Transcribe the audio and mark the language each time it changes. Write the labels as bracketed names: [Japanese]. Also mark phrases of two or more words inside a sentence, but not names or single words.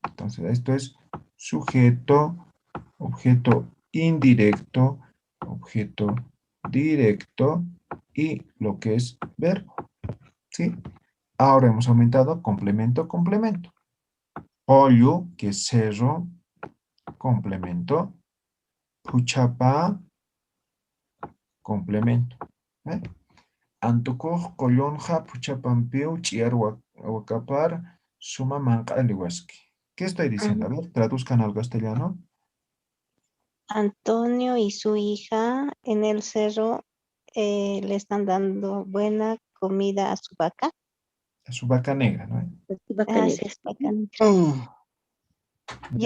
[Spanish] Entonces, esto es sujeto, objeto indirecto, objeto directo y lo que es verbo. ¿Sí? Ahora hemos aumentado complemento, complemento. Pollo, que es cerro, complemento. Puchapa, complemento. ¿Eh? [Aymara] Antukuj, colonja, puchapampiu, chiar, huacapar, suma manca, lihuasqui. [Spanish] ¿Qué estoy diciendo? A ver, traduzcan al castellano. Antonio y su hija en el cerro le están dando buena comida a su vaca. A su vaca negra, ¿no? Sí, es vaca negra. Ya,